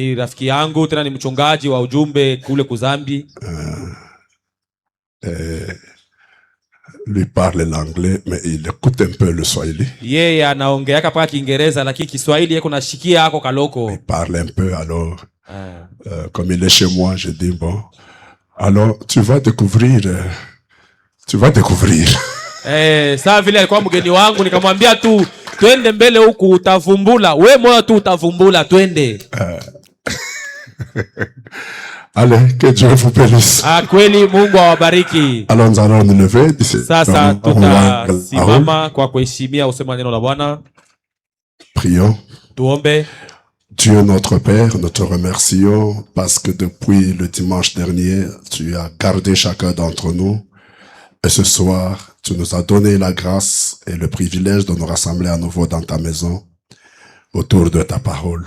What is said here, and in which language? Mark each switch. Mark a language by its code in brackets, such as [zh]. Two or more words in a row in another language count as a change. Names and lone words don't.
[fr] Lui parle l'anglais, mais il écoute un peu le swahili. Il parle un peu, alors, comme il est chez moi, je dis, bon, alors, tu vas découvrir. [sw] Saa vile alikuwa mgeni wangu nikamwambia tu twende mbele huku utavumbula. We moyo tu utavumbula, twende. [fr] Allez, que Dieu vous bénisse. [sw] Kweli Mungu awabariki. [fr] Alors nous allons nous lever. [sw] Sasa tutasimama kwa kuheshimia usema neno la Bwana. [fr] Prions. [sw] Tuombe. [fr] Dieu notre Père, nous te remercions parce que depuis le dimanche dernier, tu as gardé chacun d'entre nous. Et ce soir, tu nous as donné la grâce et le privilège de nous rassembler à nouveau dans ta maison autour de ta parole.